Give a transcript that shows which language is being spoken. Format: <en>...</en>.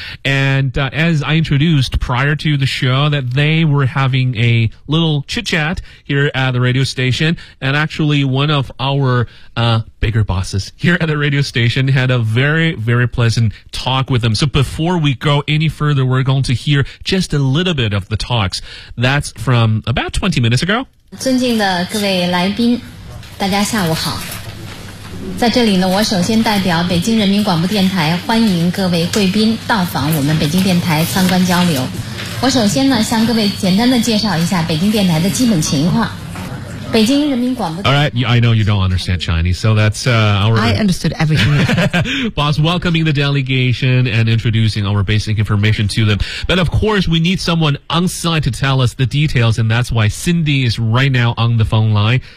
<en>And as I introduced prior to the show, that they were having a little chit-chat here at the radio station, and actually one of our bigger bosses here at the radio station had a very, very pleasant talk with them. So before we go any further, we're going to hear just a little bit of the talks. That's from about 20 minutes ago.</en> <zh>尊敬的各位来宾，大家下午好。在这里呢，我首先代表北京人民广播电台欢迎各位贵宾到访我们北京电台参观交流。我首先呢，向各位简单的介绍一下北京电台的基本情况。</zh> <en>All right, I know you don't understand Chinese, so that's our... I understood everything. Boss, welcoming the delegation and introducing our basic information to them. But of course, we need someone on site to tell us the details, and that's why Cindy is right now on the phone line.</en>